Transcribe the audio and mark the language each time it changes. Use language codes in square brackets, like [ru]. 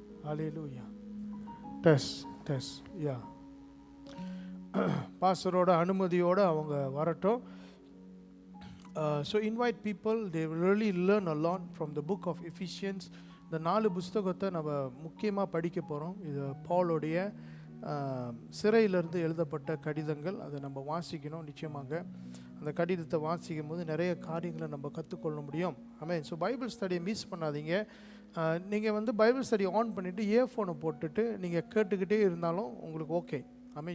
[ta] அல்லேலூயா. Test யா, பாஸ்டரோட அனுமதியோடு அவங்க வரட்டும். [en] So invite people, they will really learn a lot from the book of Ephesians. [ta] இந்த 4 புஸ்தகத்தை நம்ம முக்கியமாக படிக்க போகிறோம். இது பவுலுடைய சிறையிலிருந்து எழுதப்பட்ட கடிதங்கள். அதை நம்ம வாசிக்கணும். நிச்சயமாக அந்த கடிதத்தை வாசிக்கும் போது நிறைய காரியங்களை நம்ம கற்றுக்கொள்ள முடியும். ஆமென். ஸோ பைபிள் ஸ்டடியை மிஸ் பண்ணாதீங்க. நீங்கள் வந்து பைபிள் ஸ்டடி ஆன் பண்ணிவிட்டு இயர்ஃபோனை போட்டுட்டு நீங்கள் கேட்டுக்கிட்டே இருந்தாலும் உங்களுக்கு ஓகே. ஆமென்.